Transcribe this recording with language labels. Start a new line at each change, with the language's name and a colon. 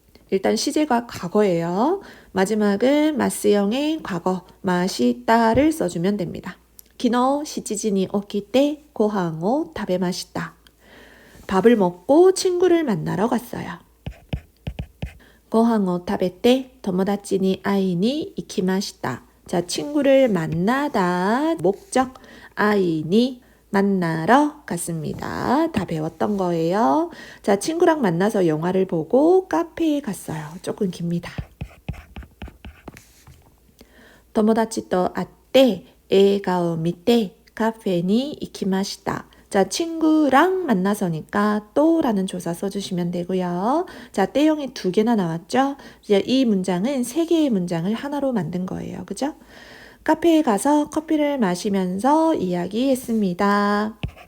Korean: 일단 시제가 과거예요. 마지막은 마스형의 과거, 마시다를 써주면 됩니다.
Japanese: 기노 시치지니 오키테 고항오 타베마시다.
Korean: 밥을 먹고 친구를 만나러 갔어요.
Japanese: ご飯を食べて友達に会いに行きました.
Korean: 자, 친구를 만나다 목적 아이니 만나러 갔습니다. 다 배웠던 거예요. 자, 친구랑 만나서 영화를 보고 카페에 갔어요. 조금 깁니다.
Japanese: 友達と会って映画を見てカフェに行きました.
Korean: 자, 친구랑 만나서니까 또라는 조사 써주시면 되고요. 자, 때형이 2개나 나왔죠? 이제 이 문장은 3개의 문장을 하나로 만든 거예요. 그죠? 카페에 가서 커피를 마시면서 이야기했습니다.